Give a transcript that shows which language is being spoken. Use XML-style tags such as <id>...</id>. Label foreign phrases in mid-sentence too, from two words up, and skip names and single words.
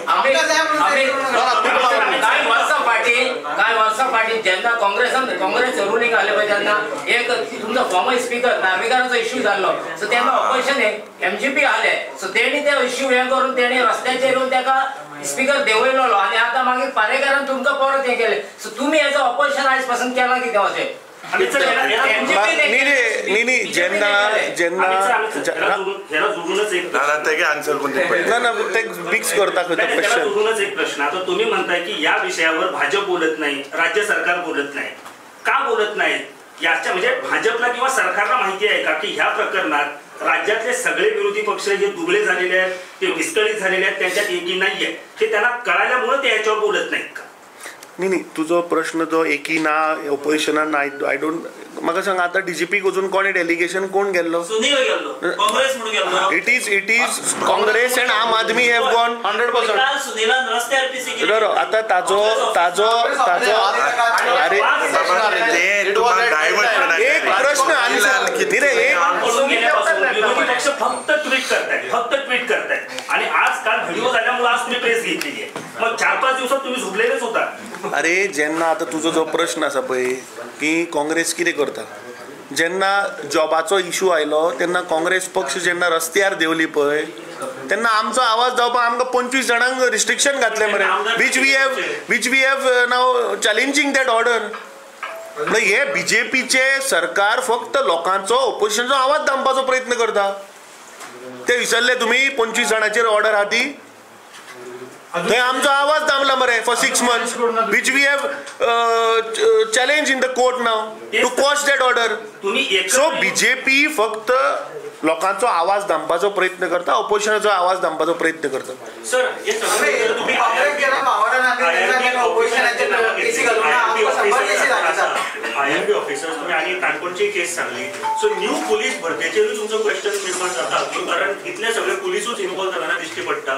<kok>काय वर्सां फाटीं जेन्ना काँग्रेस रुलींग आले पळय तेन्ना एक तुमचो</kok> <en>former speaker</en> <kok>नार्वेकाराचो इश्यू जाल्लो. सो तेन्ना ऑपोजिशन MGP आले. सो तेणी ते इश्यू हे करून तेणी रस्त्याचेर येवन तेका स्पीकर देंवयलो आनी आतां मागीर पारेकरान तुमकां परत हे केलें. सो तुमी हेजो ऑपोजिशन आयज पासून केलां कितें अशें?</kok> <mr>प्रश्न आता तुम्ही म्हणताय की या विषयावर भाजप बोलत नाही, राज्य सरकार बोलत नाही. का बोलत नाही याच्या म्हणजे भाजपला किंवा सरकारला माहिती आहे का की ह्या प्रकरणात राज्यातले सगळे विरोधी पक्ष जे दुबळे झालेले आहेत, ते विस्कळीत झालेले आहेत, त्यांच्यात एकी नाहीये, हे त्यांना कळाल्यामुळे ते याच्यावर बोलत नाहीत का? नाही,</mr> <kok>तुझो प्रश्न जो एकी ना ऑपोजिशनान</kok> <en>I don't,</en> <kok>म्हाका सांग आता डीजीपी वचून कोण डेलिगेशन कोण गेल्लो? सुनील गेल्लो, काँग्रेस म्हणून गेल्लो.</kok> <en>It is Congress and Aam Aadmi have gone 100%.</en> <kok>सुनीलान रस्त्यार पीसी केली. आता ताजो अरे एक प्रश्न</kok> <mr>विरोधी पक्ष फक्त ट्विट करतायत आणि आजकाल व्हिडिओ झाल्यामुळे आज तुम्ही प्रेस घेतलेली आहे. मग 4-5 दिवसात तुम्ही झोपलेलेच होता.</mr> <kok>अरे जेन्ना आता तुजो जो प्रश्न आसा पळय की काँग्रेस कितें करता, जेन्ना जॉबाचो इशू आयलो तेन्ना काँग्रेस पक्ष जेन्ना रस्त्यार देवली पळय तेन्ना आमचो आवाज जावपाक आमकां 25 जाणांक रिस्ट्रिक्शन घातलें मरे,</kok> <en>which we have now challenging that order.</en> <kok>हे बीजेपीचे सरकार फक्त लोकांचो ऑपोजिशनचो आवाज दामपाचो प्रयत्न करता. ते विसरले तुम्ही 25 जाणांचेर ऑर्डर आहा ती? थंय आमचो आवाज दामला मरे</kok> <en>for 6 months, which we have challenged in the court now to quash that order.</en> <kok>So बीजेपी फक्त लोकांचो आवाज दामपाचो प्रयत्न करता, ऑपोजिशनाचो आवाज दामपाचो प्रयत्न करता.</kok> <mr>सर IMP ऑफिसर्स तुम्ही आणि काणकोणची केस सांगली.</mr> <kok>सो</kok> <en>new police</en> <kok>भरतीचेरूच तुमचो क्वेश्चन निर्माण जाता, कारण इतले सगळे पुलिसूच इन्वॉल्व जाताना दिश्टी पडटा.</kok>